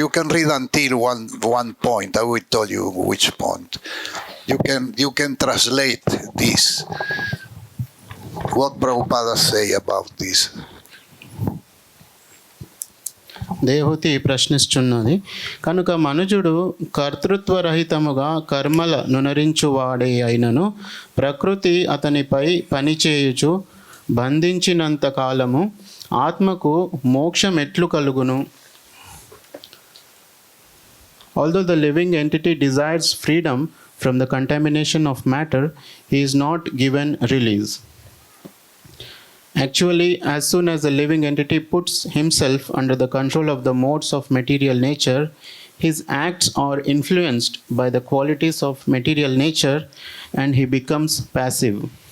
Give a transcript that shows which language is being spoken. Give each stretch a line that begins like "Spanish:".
English: You can read until one point. I will tell you which point. You can translate this. What Prabhupada say about this?
Telugu: Devahuti ప్రశ్నిస్తున్నది, కనుక మనుజుడు కర్తృత్వరహితముగా కర్మల నునరించువాడే అయినను ప్రకృతి అతనిపై పనిచేయుచు బంధించినంత కాలము ఆత్మకు మోక్షం ఎట్లు కలుగును?
English: Although the living entity desires freedom from the contamination of matter, he is not given release. Actually, as soon as the living entity puts himself under the control of the modes of material nature, his acts are influenced by the qualities of material nature and he becomes passive.